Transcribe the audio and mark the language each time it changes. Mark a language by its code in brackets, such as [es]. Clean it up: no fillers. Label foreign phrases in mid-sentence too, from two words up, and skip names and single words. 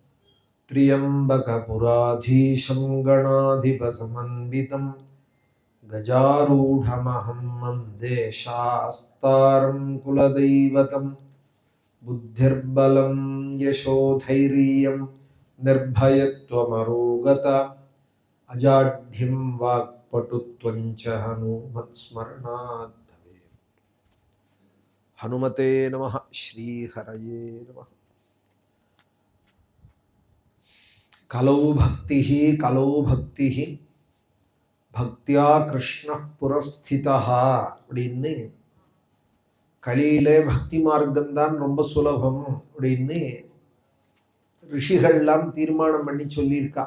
[sa] त्र्यम्बकपुराधीशं गणाधिपसमन्वितं गजारूढमहं वन्दे शास्तारं कुलदैवतं बुद्धिर्बलं यशोधैर्यं निर्भयत्वमरोगता अजाढ्यं वाक्पटुत्वं च हनुमत्स्मरणात् भवेत्। हनुमते नमः। श्रीहरये नमः। कलौ भक्तिः भक्त्या कृष्ण पुरस्थिता [ta] அப்படின்னு கலியிலே பக்தி மார்க்கம்தான் ரொம்ப சுலபம் அப்படின்னு ரிஷிகள்லாம் தீர்மானம் பண்ணி சொல்லியிருக்கா.